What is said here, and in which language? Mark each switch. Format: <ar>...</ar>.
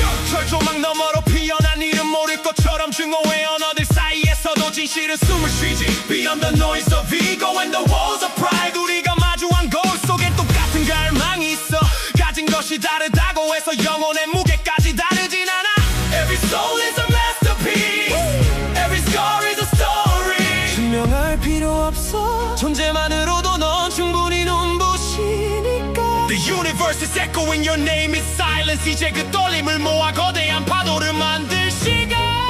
<ko>철조망 너머로 피어난 이름 모를 것처럼 증오의 언어들 사이에서도 진실은 숨을 쉬지.</ko> <en>Beyond the noise of ego and the walls of pride</en> <ko>우리가 마주한 거울 속엔 똑같은 갈망이 있어. 가진 것이 다르다고 해서 영혼의 무게까지 다르진 않아.</ko> <en>Every soul is a masterpiece. Every scar is a story.</en> <ko>증명할 필요 없어. 존재만으로도 넌 충분히 눈부시니까.</ko> <en>The universe is echoing your name in silence.</en> <ko>이제 그 떨림을 모아 거대한 파도를 만들 시간.</ko>